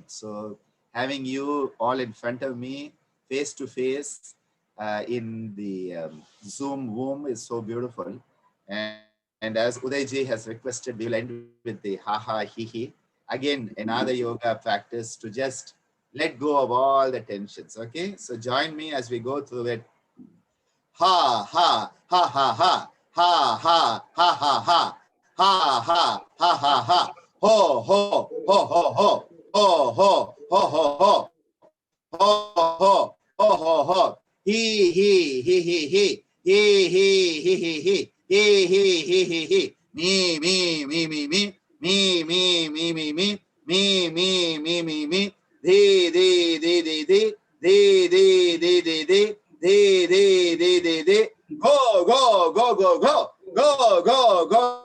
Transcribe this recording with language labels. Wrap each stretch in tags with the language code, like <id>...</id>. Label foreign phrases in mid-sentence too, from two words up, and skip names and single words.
<en>So having you all in front of me, face to face, in the Zoom room is so beautiful. And as Udayji has requested, we will end with the ha he he. Again, another yoga practice to just let go of all the tensions. Okay, so join me as we go through it. Ha ha ha ha ha ha ha ha ha ha ha ha ha ha ha, ho ho ho ho ho, ho ho ho ho ho, ho ho ho ho ho, he he he he he, he he he he he, he he he he he, me me me me me, me me me me me, me me me me me, de de de de de, de de de de de, de de de de de, go go go go go, go go go.</en>